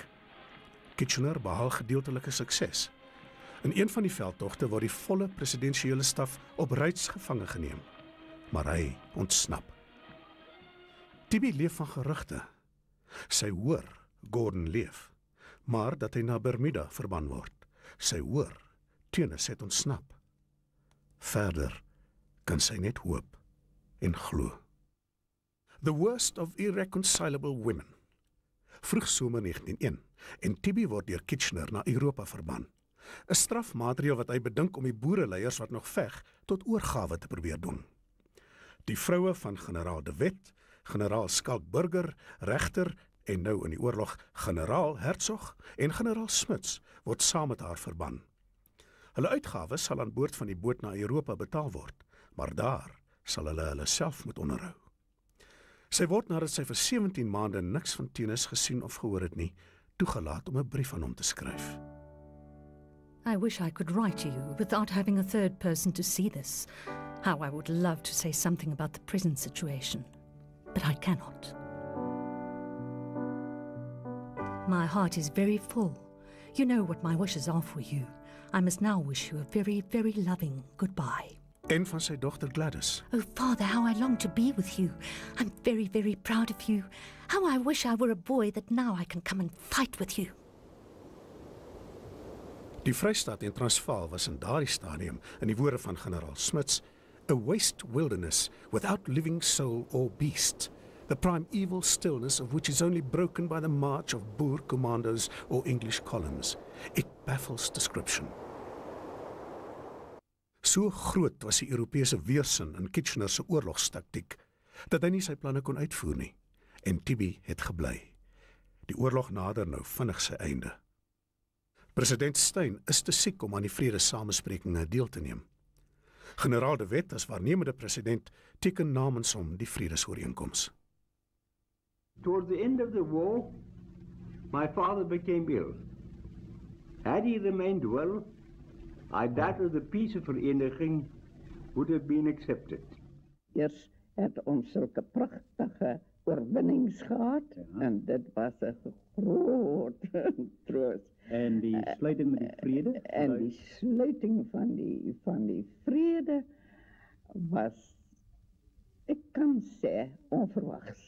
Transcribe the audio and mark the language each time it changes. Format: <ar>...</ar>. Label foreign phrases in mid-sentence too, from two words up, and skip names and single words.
<af>Kitchener behaal gedeeltelike sukses. In een van die veldtogte word die volle presidensiële staf op reis gevange geneem, maar hy ontsnap. Tibby leef van gerugte. Sy hoor Gordon leef, maar dat hy na Bermuda verban word. Sy hoor Teunus het ontsnap. Verder kan sy net hoop en glo.</af> <en>The worst of irreconcilable women.</en> <af>Vroegsomer 1901 en Tibby word deur Kitchener na Europa verban. 'n Strafmaatreël wat hy bedink om die boereleiers wat nog veg tot oorgawe te probeer doen. Die vroue van generaal de Wet, generaal Skalk Burger, regter en nou in die oorlog generaal Hertzog en generaal Smuts word saam met haar verban. Hulle uitgawes sal aan boord van die boot na Europa betaal word, maar daar sal hulle self moet onderhou. Sy word nadat sy vir 17 maande niks van Teunus gesien of gehoor het nie, toegelaat om 'n brief aan hom te skryf.</af> <en>I wish I could write to you without having a third person to see this. How I would love to say something about the prison situation, but I cannot. My heart is very full. You know what my wishes are for you. I must now wish you a very, very loving goodbye.</en> <af>En van sy dogter Gladys.</af> <en>Oh, Father, how I long to be with you. I'm very, very proud of you. How I wish I were a boy that now I can come and fight with you.</en> <af>Die Vrystaat en Transvaal was in daardie stadium, in die woorde van generaal Smuts,</af> <en>a waste wilderness without living soul or beast, the primeval stillness of which is only broken by the march of Boer commandos or English columns. It baffles description.</en> <af>So groot was die Europese weerstand in Kitchener se oorlogstaktiek, dat hy nie sy planne kon uitvoer nie, en Tibby het gebly. Die oorlog nader nou vinnig sy einde. President Steyn is te siek om aan die vredesamesprekinge deel te neem. Generaal de Wet as waarnemende president teken namens hom die vredesooreenkoms.</af> <en>Towards the end of the war, my father became ill. Had he remained well, I doubt the peacevereniging would have been accepted.</en> <af>Eers het ons sulke pragtige oorwinnings gehad, en dit was 'n groot troos. En die sluiting met die vrede? En die sluiting van die vrede was, ek kan sê, onverwags.</af>